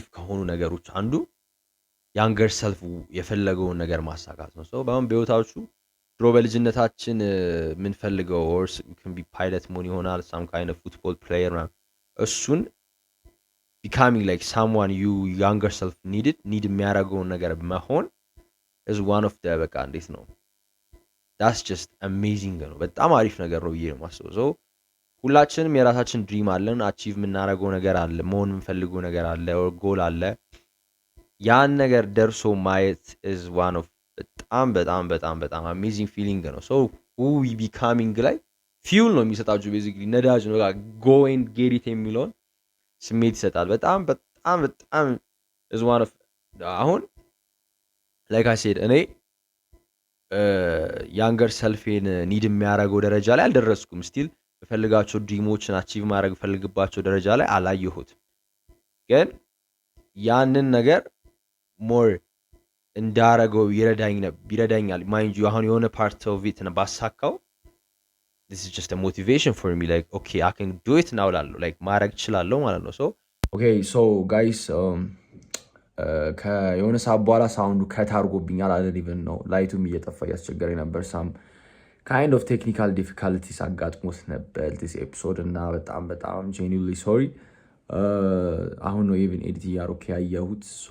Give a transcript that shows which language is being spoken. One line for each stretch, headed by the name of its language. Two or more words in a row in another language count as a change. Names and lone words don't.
Amharic: ከሆኑ ነገሮች አንዱ
English: younger self
Amharic: የፈለገውን ነገር ማሳካት ነው። ሶ በአሁን በህይወታችሁ ድሮ በልጅነታችን የምንፈልገው ኦርስ
English: can be pilot
Amharic: መሆን ይሆናል
English: some kind of football player
Amharic: ምናምን እሱን
English: becoming like someone you younger self need
Amharic: የሚያደርገውን ነገር መሆን
English: is one of the
Amharic: በቃ እንዴት ነው
English: that's just amazing
Amharic: ነው። በጣም አሪፍ ነገር ነው ብዬ ነው የማስበው። ሶ ሁላችንም የራሳችን ድሪም አለን፣ አቺቭ የምናደርገው ነገር አለ፣ መሆን የምንፈልገው ነገር አለ፣ ጎል አለ። ያን ነገር ደርሶ ማየት
English: is one of
Amharic: በጣም በጣም በጣም በጣም
English: amazing feeling
Amharic: ነው። ሶ
English: who we becoming
Amharic: ላይ ፊውል ነው የሚሰጣችሁ ቤዚክሊ ነዳጅ ነው።
English: go and get it
Amharic: የሚለውን ስሜት ይሰጣል። በጣም በጣም በጣም
English: is one of
Amharic: አሁን
English: like I said
Amharic: እኔ
English: younger self
Amharic: ኒድ የሚያደርገው ደረጃ ላይ አልደረስኩም። ስቲል በፈልጋቸው ድሪሞችን አቺቭ ማድረግ ፈልግባቸው ደረጃ ላይ አላየሁትም። ግን ያንን ነገር ሞር እንዳረገው ይረዳኛል።
English: mind you
Amharic: አሁን የሆነ
English: part of it
Amharic: ባሳካው
English: this is just a motivation for me. Like, okay, I can do it now. Like,
Amharic: ማድረግ እችላለሁ ማለት ነው። So
English: okay, so guys,
Amharic: ከየሆነ ሰዓት በኋላ ሳውንዱ ከት አድርጎብኛል። አለን ኢቨን ነው ላይቱም እየጠፋ እያስቸገረኝ ነበር።
English: some kind of technical difficulties
Amharic: አጋጥሞት ነበር
English: this episode
Amharic: እና በጣም
English: genuinely sorry።
Amharic: አሁን ነው
English: even edit
Amharic: እያደረኩ ያየሁት።